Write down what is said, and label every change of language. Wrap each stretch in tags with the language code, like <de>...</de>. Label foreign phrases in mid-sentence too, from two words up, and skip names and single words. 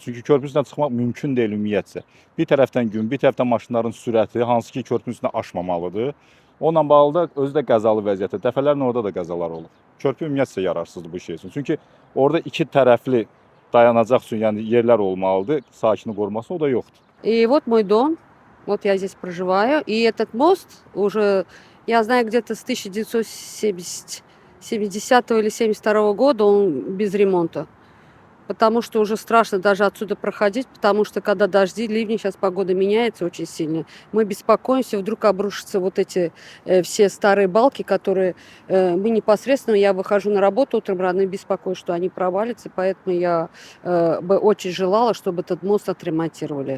<az>Çünki körpünün üstündən çıxmaq mümkün deyil ümumiyyətcə. Bir tərəfdən gün, bir tərəfdən maşınların sürəti, hansı ki, körpünün üstünə aşmamalıdır. Onunla bağlı da özü də qəzalı vəziyyətdə. Dəfələrlə orada da qəzalar olub. Körpü ümumiyyətcə yararsızdır bu şey üçün. Çünki orada iki tərəfli dayanacaq üçün yəni yerlər olmalıdır, sakini qoruması, o da yoxdur.</az> <ru>И вот мой дом, вот я здесь проживаю, и этот мост уже, я знаю, где-то с 1970 или 72 года он без ремонта. Потому что уже страшно даже отсюда проходить, потому что когда дожди, ливни, сейчас погода меняется очень сильно, мы беспокоимся, вдруг обрушатся вот эти все старые балки, которые мы непосредственно, я выхожу на работу утром рано и беспокоюсь, что они провалятся, поэтому я бы очень желала, чтобы этот мост отремонтировали.</ru>